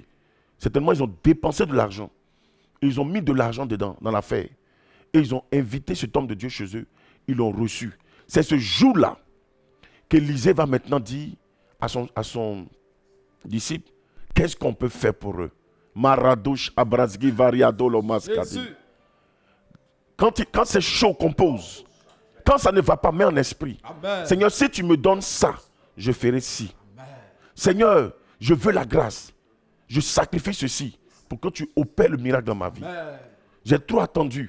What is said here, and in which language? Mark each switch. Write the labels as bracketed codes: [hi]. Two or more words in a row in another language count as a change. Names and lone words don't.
[fr] Certainement, ils ont dépensé de l'argent. Ils ont mis de l'argent dedans, dans l'affaire. Et ils ont invité cet homme de Dieu chez eux. ils l'ont reçu. C'est ce jour-là qu'Élisée va maintenant dire à son disciple, qu'est-ce qu'on peut faire pour eux? Maradouche abrazgi variado lomaskadi. Quand c'est chaud qu'on pose, quand ça ne va pas, mets en esprit. Amen. Seigneur, si tu me donnes ça, je ferai ci. Amen. Seigneur, je veux la grâce. Je sacrifie ceci pour que tu opères le miracle dans ma vie. Amen. J'ai trop attendu.